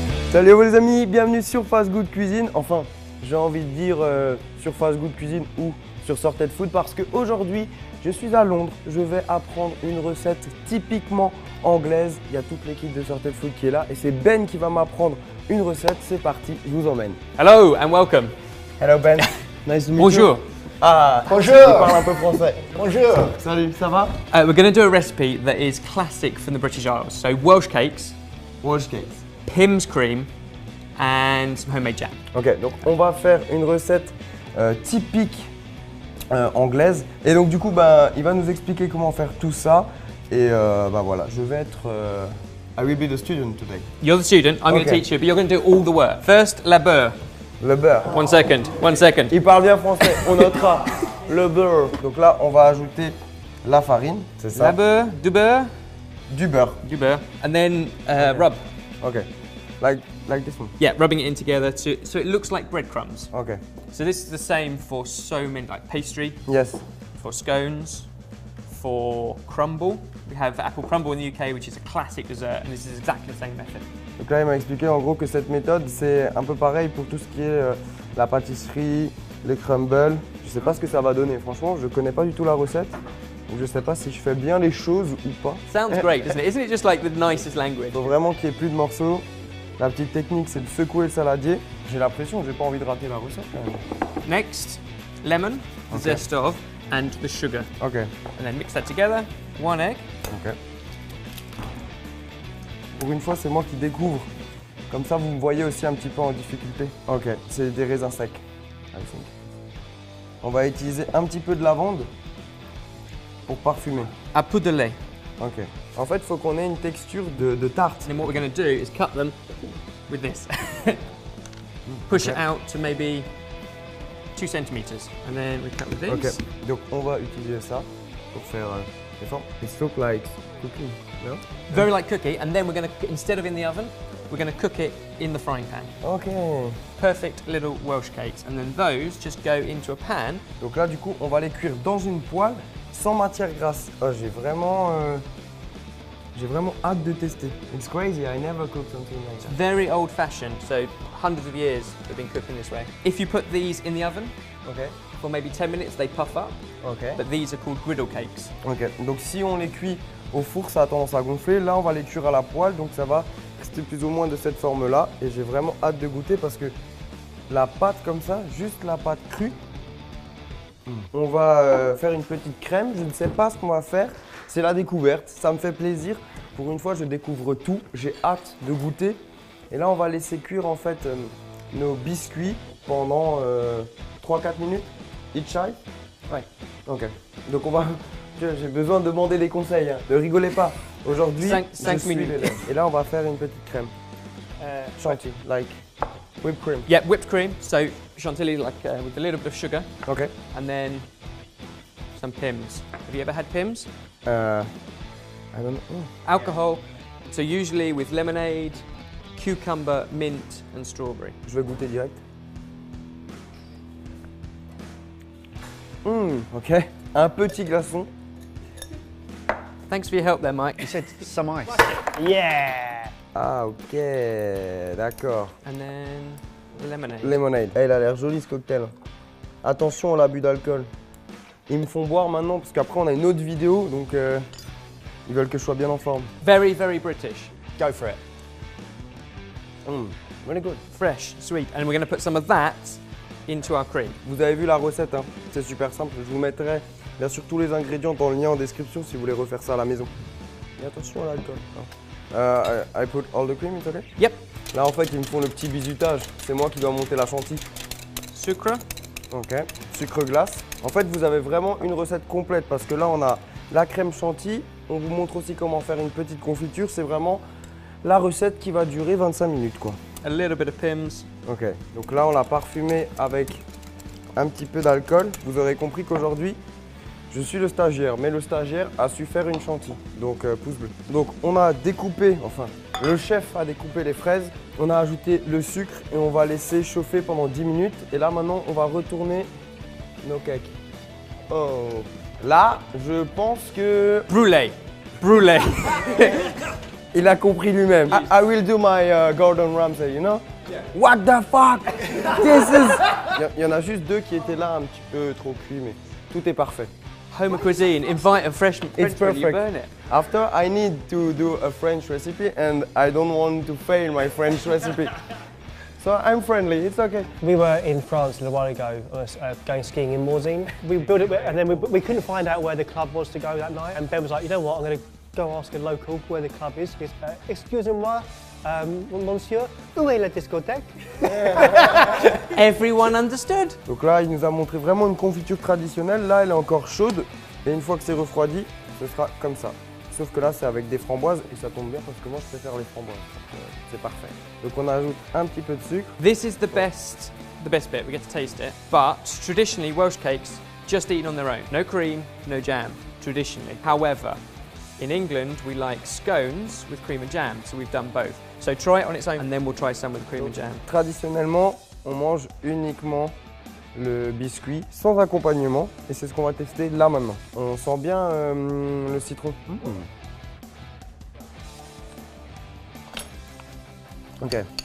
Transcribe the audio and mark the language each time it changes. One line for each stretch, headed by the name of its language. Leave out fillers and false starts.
French: Salut les amis, bienvenue sur Fast Good Cuisine. Enfin, j'ai envie de dire sur Fast Good Cuisine ou sur Sorted Food parce qu'aujourd'hui, je suis à Londres. Je vais apprendre une recette typiquement anglaise. Il y a toute l'équipe de Sorted Food qui est là et c'est Ben qui va m'apprendre une recette. C'est parti, je vous emmène.
English: Hello and welcome. Hello Ben, nice to meet
French: Bonjour.
English: you. Ah,
French: bonjour. Je parle un peu français. Bonjour. Salut, ça va?
English: We're going to do a recipe that is classic from the British Isles. So Welsh cakes, Welsh cakes. Pimm's cream and some homemade jam.
French: Ok, donc on va faire une recette typique anglaise. Et donc du coup, il va nous expliquer comment faire tout ça. Et voilà, je vais être...
English: I will be the student today. You're the student, I'm going to Okay. teach you, but you're going to do all the work. First,
French: la beurre. Le beurre.
English: 1 second, 1 second.
French: Il parle bien français, on notera. Le beurre. Donc là, on va ajouter la farine, c'est ça? La beurre, du beurre, Du beurre. du beurre.
English: And then rub. Ok. Like this one. Yeah, rubbing it in together so it looks like breadcrumbs. Ok. So this is the same for so many, like pastry, Yes. for scones, for crumble. We have apple crumble in the UK, which is a classic dessert, and this is exactly the same method.
French: Donc là, il m'a expliqué en gros que cette méthode, c'est un peu pareil pour tout ce qui est la pâtisserie, les crumbles. Je sais pas ce que ça va donner. Franchement, je connais pas du tout la recette. Donc je sais pas si je fais bien les choses ou pas.
English: Sounds great, doesn't it? Isn't it just like the nicest language?
French: Il faut vraiment qu'il n'y ait plus de morceaux. La petite technique, c'est de secouer le saladier. J'ai l'impression que j'ai pas envie de rater la recette quand même.
English: Next, lemon, the Okay. zest of, and the sugar. Ok. And then mix that together, 1 egg. Ok.
French: Pour une fois, c'est moi qui découvre. Comme ça, vous me voyez aussi un petit peu en difficulté. Ok, c'est des raisins secs.
English: I think.
French: On va utiliser un petit peu de lavande pour parfumer. À poudre de lait. Ok. En fait, il faut qu'on ait une texture de tarte.
English: And then what we're going to do is cut them with this. Push it Okay. out to maybe 2 centimeters. And then we cut with this. Ok.
French: Donc, on va utiliser ça pour faire les formes.
English: It looks like cooking, no? Very like cookie. And then we're going to, instead of in the oven, we're going to cook it in the frying pan. Ok. Perfect little Welsh cakes. And then those just go into a pan.
French: Donc là, du coup, on va les cuire dans une poêle sans matière grasse. Oh, j'ai vraiment hâte de tester.
English: It's crazy, I never cooked something like that. Very old fashioned, so hundreds of years they've been cooking this way. If you put these in the oven Ok. for maybe 10 minutes, they puff up, Ok. but these are called griddle cakes. Ok.
French: Donc si on les cuit au four, ça a tendance à gonfler. Là, on va les cuire à la poêle, donc ça va rester plus ou moins de cette forme-là. Et j'ai vraiment hâte de goûter parce que la pâte comme ça, juste la pâte crue, on va faire une petite crème. Je ne sais pas ce qu'on va faire. C'est la découverte. Ça me fait plaisir. Pour une fois, je découvre tout. J'ai hâte de goûter. Et là, on va laisser cuire en fait nos biscuits pendant 3-4 minutes.
English: Each side.
French: Ouais. Ok. Donc on va. J'ai besoin de demander des conseils. Hein. Ne rigolez pas. Aujourd'hui, Cinq je suis minutes. l'élève. Et là, on va faire une petite crème.
English: Chantilly, like whipped cream. Yeah, whipped cream, so chantilly like with a little bit of sugar, Ok. and then some Pimm's. Have you ever had Pimm's? I don't know. Alcohol, so usually with lemonade, cucumber, mint and strawberry.
French: Je vais goûter direct. Ok. Un petit glaçon.
English: Thanks for your help there, Mike. You said some ice. Yeah.
French: Ah, ok. D'accord.
English: And then lemonade. Lemonade.
French: Eh, il a l'air joli ce cocktail. Attention à l'abus d'alcool. Ils me font boire maintenant parce qu'après on a une autre vidéo donc ils veulent que je sois bien en forme.
English: Very, very British. Go for it. Really good. Fresh, sweet, and we're going to put some of that into our cream.
French: Vous avez vu la recette, hein. C'est super simple. Je vous mettrai bien sûr tous les ingrédients dans le lien en description si vous voulez refaire ça à la maison. Et attention à l'alcool.
English: I put all the cream, it's okay? Yep.
French: Là en fait ils me font le petit bisutage. C'est moi qui dois monter la chantilly. Sucre. Ok. Sucre glace. En fait vous avez vraiment une recette complète parce que là on a la crème chantilly. On vous montre aussi comment faire une petite confiture. C'est vraiment la recette qui va durer 25 minutes quoi.
English: A little bit of Pimm's.
French: Ok, donc là on l'a parfumé avec un petit peu d'alcool. Vous aurez compris qu'aujourd'hui, je suis le stagiaire, mais le stagiaire a su faire une chantilly, donc pouce bleu. Donc on a découpé, enfin le chef a découpé les fraises, on a ajouté le sucre et on va laisser chauffer pendant 10 minutes. Et là maintenant on va retourner nos cakes. Oh, là je pense que... Brûlé. Brûlé. Il a compris lui-même.
English: I will do my Gordon Ramsay, you know? What the fuck? This is...
French: Il y en a juste 2 qui étaient là un petit peu trop cuits, mais tout est parfait.
English: Home cuisine, invite a fresh It's Frenchman, you perfect. burn it. After, I need to do a French recipe and I don't want to fail my French recipe. So I'm friendly, it's okay. We were in France a little while ago, going skiing in Morzine. We built it, and then we couldn't find out where the club was to go that night. And Ben was like, you know what, I'm going to go ask a local where the club is. He goes,
French: excusez-moi, monsieur, où est la discothèque?
English: Everyone understood.
French: Donc là, il nous a montré vraiment une confiture traditionnelle. Là, elle est encore chaude. Et une fois que c'est refroidi, ce sera comme ça. Sauf que là, c'est avec des framboises et ça tombe bien parce que moi, je préfère les framboises. C'est parfait. Donc on ajoute un petit peu de sucre.
English: This is the best bit. We get to taste it. But traditionally, Welsh cakes just eaten on their own. No cream, no jam. Traditionally. However, in England, we like scones with cream and jam. So we've done both. So try it on its own, and then we'll try some with cream and jam.
French: Traditionnellement, on mange uniquement le biscuit sans accompagnement et c'est ce qu'on va tester là maintenant. On sent bien le citron. Ok.